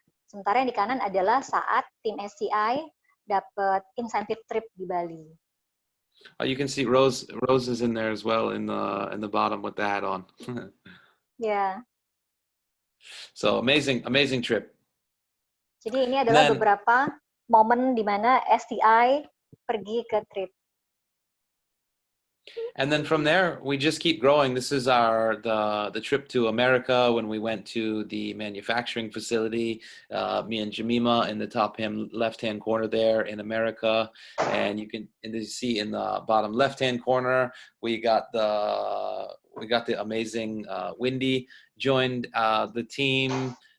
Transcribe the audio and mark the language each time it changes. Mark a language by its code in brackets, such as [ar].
[id] Sementara yang di kanan adalah saat tim SCI dapat incentive trip di Bali. [en] You can see Rose is in there as well in the bottom with the hat on. Yeah. So amazing trip. [id] Jadi ini adalah beberapa momen di mana STI pergi ke trip. [en] And then from there, we just keep growing. This is the trip to America when we went to the manufacturing facility, me and Jemima in the top left-hand corner there in America. And you see in the bottom left-hand corner, we got the amazing Wendy joined the team.